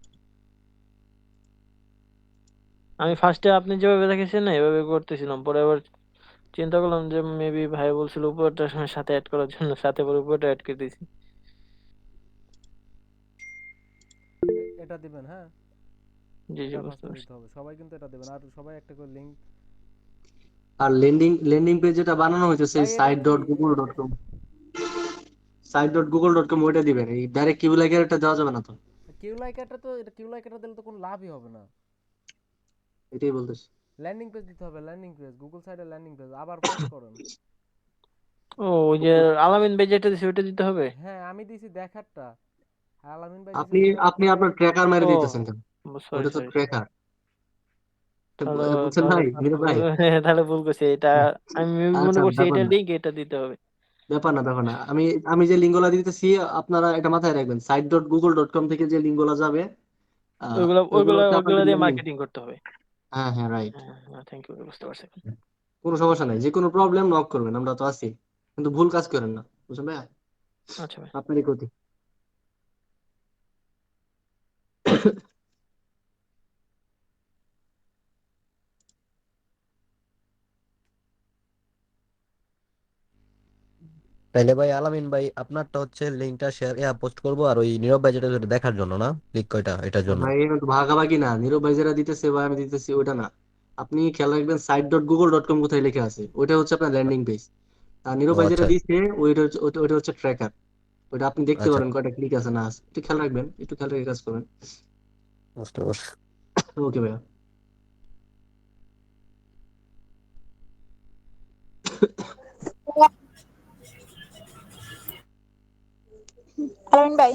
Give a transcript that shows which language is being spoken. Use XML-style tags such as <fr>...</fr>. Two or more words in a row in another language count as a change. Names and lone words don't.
<bn>আমি ফার্স্টে আপনি যেভাবে দেখেছেন না এভাবে করতেছিলাম, পরে আবার চিন্তা করলাম যে মেবি ভাই বলছিল উপরটার সাথে অ্যাড করার জন্য, সাথে পরে উপরটা অ্যাড করে দিয়েছি। এটা দিবেন। হ্যাঁ জি জি এটা বুঝতে ফার্স্টে পারছি। দিতে হবে, সবাই কিন্তু এটা দিবেন। আর সবাই একটা করে লিংক। আর</bn> <en>landing page</en> <bn>যেটা বানানো হয়েছে সেই ভাই এটা কি site.google.com, site.google.com ওইটা দিবেন। এই ডাইরেক্ট কিউ লাইকের এটা দেওয়া যাবে না তো। কিউ লাইকারটা তো, এটা কিউ লাইকারটা দিলে তো কোনো লাভই হবে না। এটাই বলতেছি।</bn> <en>landing page</en> <bn>দিতে হবে,</bn> <en>landing page,</en> <bn>গুগল সাইডে</bn> <en>landing page</en> <bn>আবার পোস্ট করেন। ও ওই যে আলামিন ভাই যেটা দিছে ওইটা দিতে হবে। হ্যাঁ আমি দিছি দেখারটা, আলামিন ভাই আপনি দিছে আপনি আপনার ট্র্যাকার মেরে ও দিতেছেন কেন? সরি ওটা তো সরি ট্র্যাকার, তাহলে বুঝছেন ভাই, নীরব ভাই? তাহলে ভুল করছি এটা। আমি মনে আচ্ছা, করছি ব্যাপার এটা না, লিংক, এটা দিতে হবে। ব্যাপার না। আমি আমি যে লিঙ্কগুলা দিতেছি আপনারা এটা মাথায় রাখবেন, site.google.com থেকে যে লিঙ্কগুলা যাবে ওইগুলা ওইগুলো ওইগুলা হচ্ছে ওইগুলা আপনাদের দিয়ে ল্যান্ডিং। মার্কেটিং করতে হবে। হ্যাঁ হ্যাঁ, রাইট। হ্যাঁ</bn> <en>thank you,</en> <bn>বুঝতে পারছি। কোনো সমস্যা নাই, যে কোনো</bn> <en>problem knock</en> <bn>করবেন, আমরা তো আছি। কিন্তু ভুল কাজ করেন না, বুঝছেন ভাইয়া? আচ্ছা ভাই। আপনারই ক্ষতি। তাইলে ভাই আলামিন ভাই আপনারটা হচ্ছে লিঙ্কটা</bn> <en>share post</en> <bn>করবো, আর ওই নীরব ভাই যেটা যেটা দেখার জন্য না, ক্লিক কয়টা এটার জন্য। ভাই এটা তো ভাগাভাগি না, নীরব ভাই যেটা দিতেছে বা আমি দিতেছি ওটা না। আপনি খেয়াল রাখবেন site.google.com কোথায় লেখা আছে, ওটা হচ্ছে আপনার</bn> <en>landing page.</en> <bn>আর নীরব ও ভাই যেটা আচ্ছা দিচ্ছে ওইটা হচ্ছে ট্র্যাকার। ওইটা আপনি দেখতে আচ্ছা, পারেন কয়টা ক্লিক আছে না আছে, একটু খেয়াল রাখবেন, একটু খেয়াল রেখে কাজ করবেন। বুঝতে পারছি। ওকে ভাইয়া। আলামিন ভাই,</bn>